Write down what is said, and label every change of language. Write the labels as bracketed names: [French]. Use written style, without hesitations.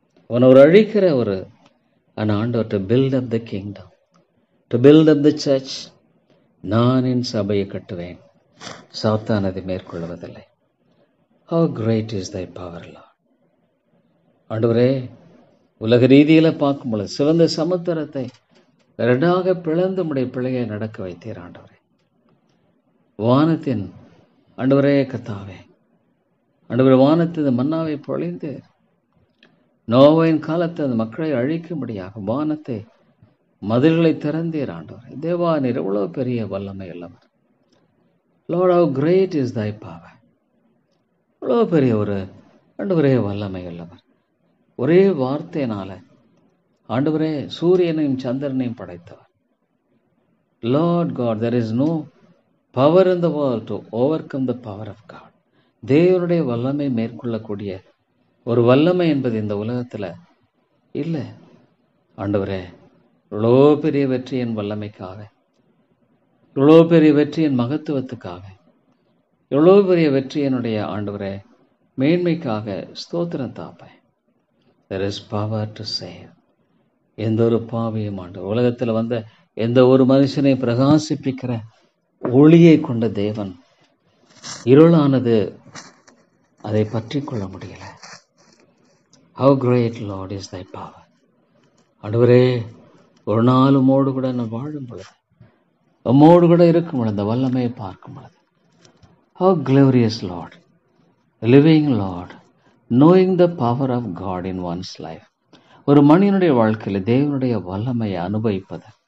[Tamil] அவன் ஒரு அழிக்கிற ஒரு ஆண்டவர் [English] to build up the kingdom, to build up the church. [Tamil] நான் என் சபையை கட்டுவேன், சாத்தான் அதை மேற்கொள்வதில்லை. [English] How great is thy power, Lord. [Tamil] ஆண்டவரே, உலக ரீதியில பார்க்கும்போது சிவந்த சமுத்திரத்தை இரண்டாக பிளந்து உடைய பிள்ளையை நடக்க வைத்தீர் ஆண்டவரே. வானத்தின் ஆண்டவரே கர்த்தாவே, ஆண்டவரே வானத்தின் மன்னாவை பொழிந்து நோவாவின் காலத்தில் அந்த மக்களை அழிக்கும்படியாக வானத்தை மதில்களை திறந்தீர் ஆண்டவரே. தேவா, நீர் எவ்வளவு பெரிய வல்லமை உள்ளவர். [English] Lord, how great is thy power. [Tamil] எவ்வளவு பெரிய ஒரு ஆண்டவரே வல்லமை உள்ளவர். ஒரே வார்த்தையினால ஆண்டவரே சூரியனையும் சந்திரனையும் படைத்தவர். [English] Lord God, there is no power in the world to overcome the power of God. [Tamil] தேவனுடைய வல்லமை மேற்கொள்ளக்கூடிய ஒரு வல்லமை என்பது இந்த உலகத்தில் இல்லை. ஆண்டவரே, இவ்வளோ பெரிய வெற்றியின் வல்லமைக்காக, இவ்வளோ பெரிய வெற்றியின் மகத்துவத்துக்காக, எவ்வளோ பெரிய வெற்றியினுடைய ஆண்டவரே மேன்மைக்காக ஸ்தோத்திரம் தாப்பேன். [English] There is power to save. [Tamil] எந்த ஒரு பாவியும் ஆண்டவர், உலகத்தில் வந்த எந்த ஒரு மனுஷனை பிரகாசிப்பிக்கிற ஒளியை கொண்ட தேவன் இருளானது அதை பற்றி கொள்ள முடியல. [English] How great, Lord, is thy power. [Tamil] ஆண்டவரே, ஒரு நாள் உம்மோடு கூட நான் வாழும் பொழுது, உம்மோடு கூட இருக்கும் பொழுது அந்த வல்லமையை பார்க்கும் பொழுது, [English] how glorious, Lord, living Lord, knowing the power of God in one's life. [Tamil] ஒரு மனிதனுடைய வாழ்க்கையில் தேவனுடைய வல்லமையை அனுபவிப்பது.